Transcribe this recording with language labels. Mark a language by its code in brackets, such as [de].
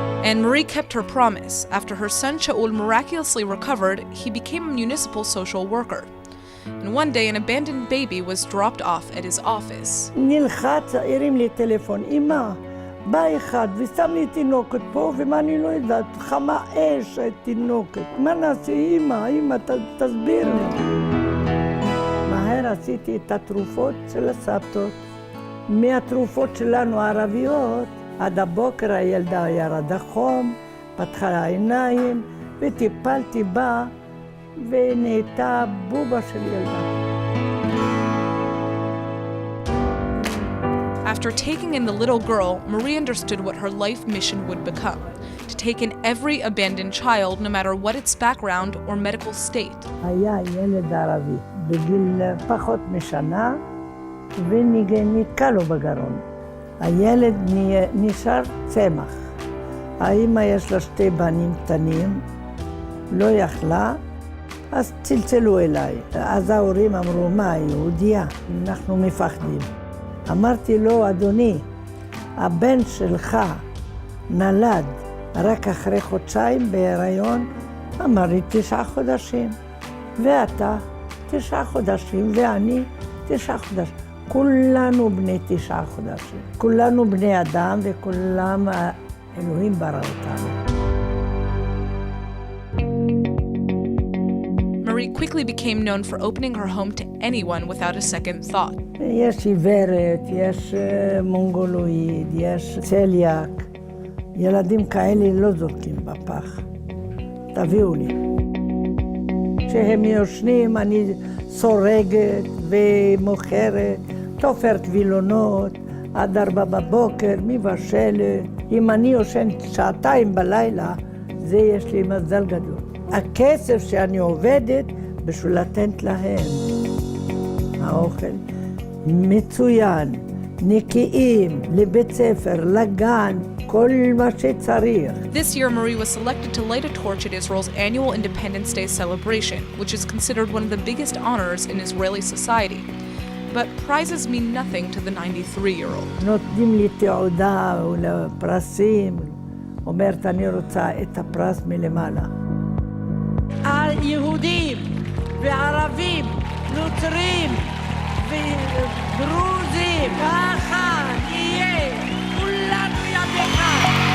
[en] And Marie kept her promise. After her son Shaul miraculously recovered, he became a municipal social worker. And one day, an abandoned baby was dropped off at his office. [he] נלחץ, הרים לי טלפון, אמא, בא אחד ושם לי תינוקת פה, ומה אני לא יודעת, חמה אש תינוקת. מה נעשה, אמא, תסביר לי. מהר עשיתי את התרופות של הסבתות. מהתרופות שלנו הערביות, עד הבוקר הילדה ירדה חום, פתחה העיניים, וטיפלתי בה, ונהייתה בובה של ילדה. [en] After taking in the little girl, Marie understood what her life mission would become: to take in every abandoned child, no matter what its background or medical state. [he] היה ילד ערבי בגיל פחות משנה, ונתקע לו בגרון. הילד נשאר צמח. האמא יש לה 2 בנים קטנים, לא יכלה, אז צלצלו אליי. אז ההורים אמרו, מה, יהודיה? אנחנו מפחדים. אמרתי לו, אדוני, הבן שלך נולד רק אחרי 2 חודשים בהיריון, אמר לי 9 חודשים. ואתה 9 חודשים, ואני 9 חודשים. כולנו בני 9 חודשים. כולנו בני אדם וכולם אלוהים ברא אותנו. [en] Marie quickly became known for opening her home to anyone without a second thought. [he] יש עיוורת, יש מונגולואיד, יש צליאק. ילדים כאלה לא זורקים בפח. תביאו לי. כשהם יושנים אני סורגת ומוכרת, תופרת וילונות, עד 4 בבוקר, מבשלת. אם אני יושן 2 בלילה, זה יש לי מזל גדול. הכסף שאני עובדת בשביל לתת להם. האוכל מצוין, נקיים, לבית ספר, לגן, כל מה שצריך. [en] This year, Marie was selected to light a torch at Israel's annual Independence Day celebration, which is considered one of the biggest honors in Israeli society. But prizes mean nothing to the 93-year-old. [he] נותנים לי תעודה ולפרסים, אומרת אני רוצה את הפרס מלמעלה. היהודים וערבים, נוצרים ודרוזים, ככה נהיה, כולנו יד אחד.